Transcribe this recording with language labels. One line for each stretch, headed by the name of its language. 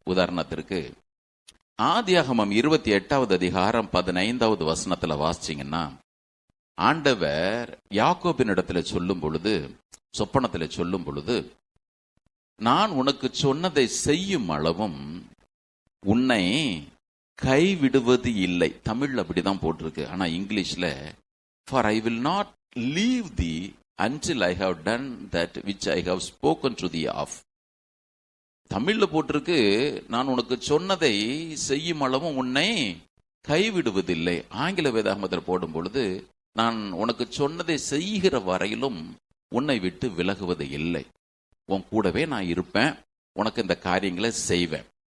Tamil: உதாரணத்திற்கு ஆதியாகமம் 28வது அதிகாரம் 15வது வசனத்துல வாசிச்சீங்கன்னா, ஆண்டவர் யாக்கோபின் இடத்துல சொல்லும் பொழுது, சொப்பனத்துல சொல்லும் பொழுது, நான் உனக்கு சொன்னதை செய்யும் அளவும் உன்னை கைவிடுவது இல்லை. தமிழ்ல அப்படிதான் போட்டிருக்கு, ஆனா இங்கிலீஷ்ல
English: for I will not leave thee until I have done that which I have spoken to thee of.
Tamil: தமிழ்ல போட்டிருக்கு, நான் உனக்கு சொன்னதை செய்யும் அளவும் உன்னை கைவிடுவதில்லை. ஆங்கில வேதாகமத்தில் போடும் பொழுது, நான் உனக்கு சொன்னதை செய்கிற வரையிலும் உன்னை விட்டு விலகுவது இல்லை, உன் கூடவே நான் இருப்பேன், உனக்கு இந்த காரியங்களை செய்வேன்.